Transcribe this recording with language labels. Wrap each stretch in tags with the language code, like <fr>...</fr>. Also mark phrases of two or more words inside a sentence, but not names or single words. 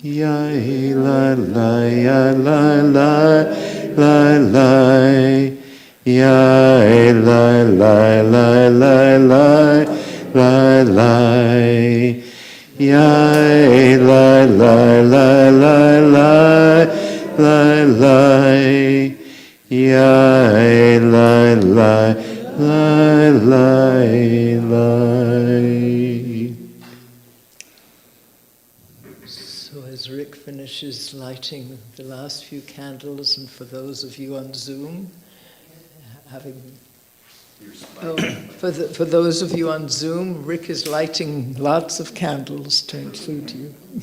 <en>Yai la la ya la la la la. Yai, lai, lai, lai, lai, lai, lai, lai. Yai, lai, lai, lai, lai, lai, lai, lai. Yai, lai, lai, lai, lai, lai. So as Rick finishes lighting the last few candles, and for those of you on Zoom, for those of you on Zoom, Rick is lighting lots of candles to include you.</en>